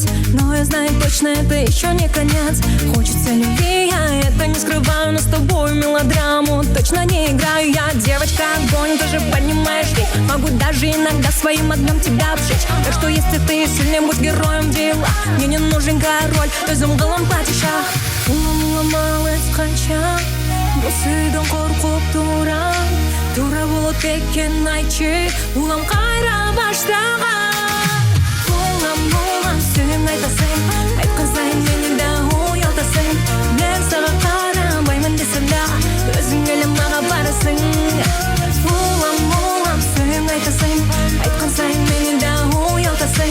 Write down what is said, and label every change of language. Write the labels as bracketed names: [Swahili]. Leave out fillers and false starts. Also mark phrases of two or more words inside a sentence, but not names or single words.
[Russian] Но я знаю точно, это еще не конец. Хочется любви, я это не скрываю, но с тобой мелодраму точно не играю. Я девочка огонь, ты же понимаешь, ведь могу даже иногда своим огнем тебя обжечь. Так что если ты сильный, будь героем дела. Мне не нужен король, [Kazakh] өзім платишах. Уламалась қанша, осыдан қорқып тұрам. Тура болып екен айтшы, улам қайра баштаған. Улам, сен айтасың, айтқан сайын мені де ұялтасың. Мен саған қарамаймын десем да, өзің әлі маған барасың. Улам, сен айтасың, айтқан сайын мені де ұялтасың.